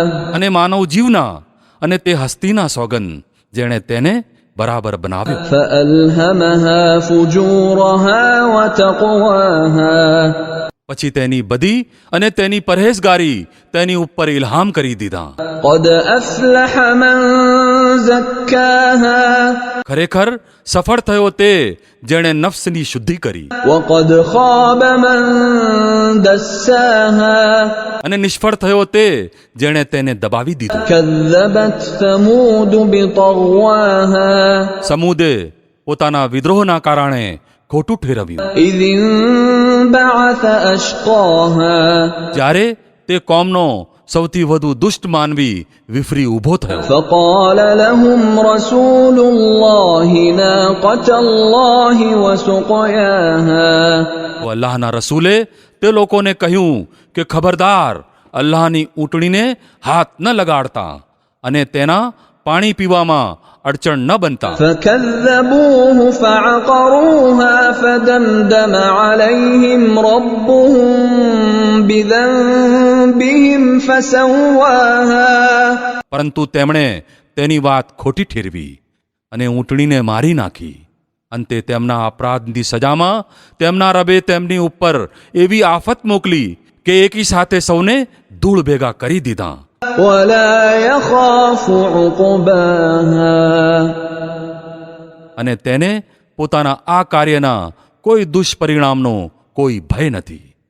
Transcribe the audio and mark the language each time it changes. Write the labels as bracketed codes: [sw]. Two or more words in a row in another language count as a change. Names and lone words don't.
[gu] અને માનવ જીવના અને તે હસ્તીના સોગંદ જેણે તેને બરાબર બનાવ્યો. [ar] فألهمها فجورها وتقواها. [gu] પછી તેની બધી અને તેની પરહેઝગારી તેની ઉપર ઇલ્હામ કરી દીધા. [ar] قد أفلح من زكاها. [gu] ખરેખર સફળ થયો તે જેણે નફ્સની શુદ્ધિ કરી. [ar] وقد خاب من دساها. [gu] અને નિષ્ફળ થયો તે જેણે તેને દબાવી દીધું. [ar] كذبت ثمود بطغواها. [gu] સમૂદે પોતાના વિદ્રોહના કારણે ખોટું ઠેરવ્યું. [ar] إذ انبعث أشقاها. [gu] જ્યારે તે કોમનો સૌથી વધુ દુષ્ટ માનવી વિફરી ઊભો થયો. [ar] فقال لهم رسول الله ناقة الله وسقياها. [gu] તો અલ્લાહના રસૂલે તે લોકોને કહ્યું કે ખબરદાર, અલ્લાહની ઊંટણીને હાથ ન લગાડતા અને તેના પાણી પીવામાં અડચણ ન બનતા. [ar] فكذبوه فعقروها فدمدم عليهم ربهم بذنبهم فسواها. [gu] પરંતુ તેમણે તેની વાત ખોટી ઠેરવી અને ઊંટણીને મારી નાખી. અંતે તેમના અપરાધની સજામાં તેમના રબે તેમની ઉપર એવી આફત મોકલી કે એકી સાથે સૌને ધૂળ ભેગા કરી દીધા. [ar] ولا يخاف عقباها. [gu] અને તેને પોતાના આ કાર્યના કોઈ દુષ્પરિણામનો કોઈ ભય નથી.